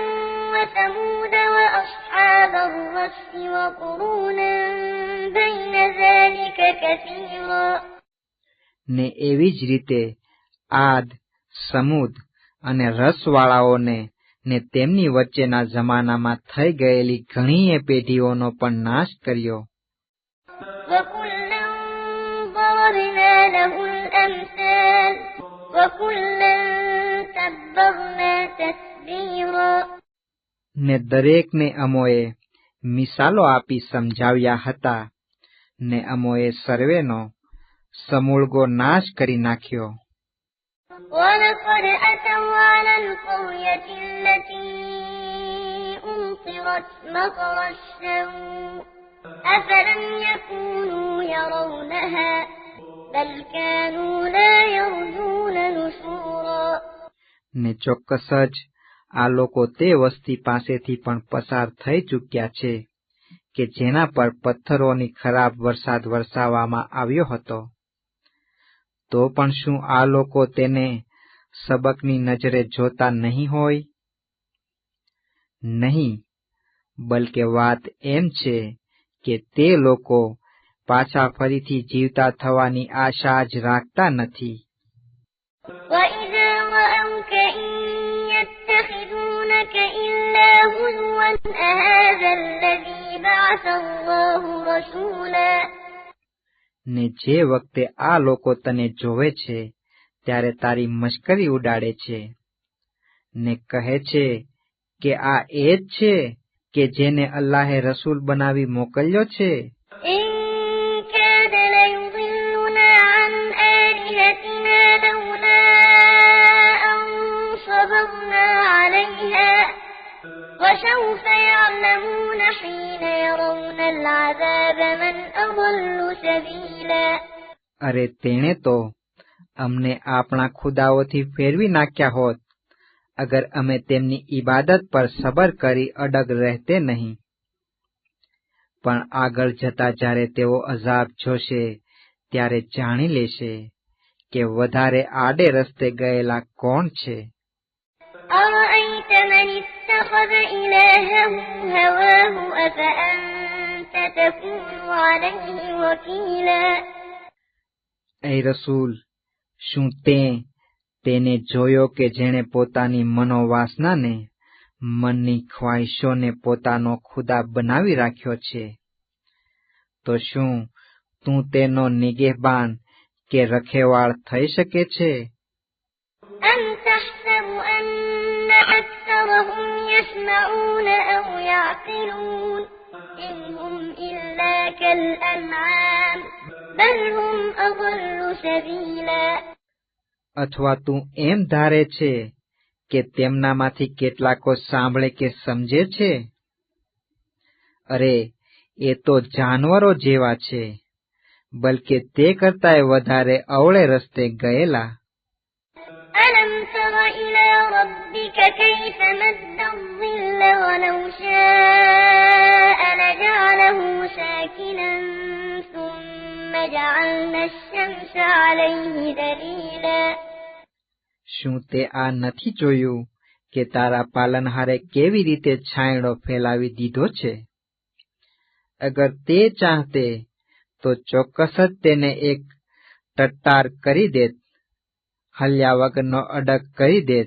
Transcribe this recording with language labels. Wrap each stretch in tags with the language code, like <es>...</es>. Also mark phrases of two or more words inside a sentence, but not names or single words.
<ar>وعادا وثمود وأصحاب الرس وقرونا بين ذلك كثيرا.</ar> <gu>ને એવી જ રીતે આદ, સમૂદ અને રસવાળાઓને ને તેમની વચ્ચેના જમાનામાં થઈ ગયેલી ઘણીએ પેઢીઓનો પણ નાશ કર્યો.</gu> <ar>وكلا ضربنا له الأمثال وكلا تبرنا تتبيرا.</ar> <gu>ને દરેકને અમોએ મિસાલો આપી સમજાવ્યા હતા, ને અમોએ સર્વેનો સમૂળગો નાશ કરી નાખ્યો.</gu> <ar>ولقد أتوا على القرية التي أمطرت مطر السوء أفلم يكونوا يرونها بل كانوا لا يرجون نشورا.</ar> <gu>ને ચોક્કસ જ આ લોકો તે વસ્તી પાસેથી પણ પસાર થઈ ચૂક્યા છે કે જેના પર પથ્થરોની ખરાબ વરસાદ વરસાવવામાં આવ્યો હતો. તો પણ શું આ લોકો તેને સબકની નજરે જોતા નહીં હોય? નહીં, બલકે વાત એમ છે કે તે લોકો પાછા ફરીથી જીવતા થવાની આશા જ રાખતા નથી.</gu> <ar>وإذا رأوك إن يتخذونك إلا هزوا أهذا الذي بعث الله رسولا.</ar> <gu>ને જે વખતે આ લોકો તને જોવે છે ત્યારે તારી મશ્કરી ઉડાડે છે ને કહે છે કે આ એ જ છે કે જેને અલ્લાહે રસૂલ બનાવી મોકલ્યો છે.</gu> <ar>إن كاد ليضلنا عن آلهتنا لولا أن صبرنا عليها وسوف يعلمون حين يرون العذاب من أضل سبيلا.</ar> <gu>અરે તેણે તો અમને આપણા ખુદાઓથી ફેરવી નાખ્યા હોત અગર અમે તેમની ઇબાદત પર સબર કરી અડગ રહેતે નહીં. પણ આગળ જતા જ્યારે તેઓ અઝાબ જોશે ત્યારે જાણી લેશે કે વધારે આડે રસ્તે ગયેલા કોણ છે.</gu> <ar>أرأيت من اتخذ إلهه هواه أفأنت تكون عليه وكيلا.</ar> <gu>એ રસૂલ, શું તેને જોયો કે જેણે પોતાની મનોવાસનાને, મનની ખ્વાહિશોને પોતાનો ખુદા બનાવી રાખ્યો છે? તો શું તું તેનો નિગેહબાન કે રખેવાળ થઈ શકે છે?</gu> <ar>أم تحسب أن أكثرهم يسمعون أو يعقلون إن هم إلا كالأنعام بل هم أضل سبيلا.</ar> <gu>અથવા તું એમ ધારે છે કે તેમનામાંથી કેટલાકો સાંભળે કે સમજે છે? અરે એ તો જાનવરો જેવા છે, બલકે તે કરતાંય વધારે અવળે રસ્તે ગયેલા.</gu> <ar>ألم تر إلى ربك كيف مد الظل ولو شاء لجعله ساكنا ثم جعلنا الشمس عليه دليلا.</ar> <gu>શું તે આ નથી જોયું કે તારા પાલનહારે કેવી રીતે છાંયડો ફેલાવી દીધો છે? અગર તે ચાહતે તો ચોક્કસ જ તેને એક ટટ્ટાર કરી દેત, હલ્યા વગરનો અડગ કરી દેત.</gu>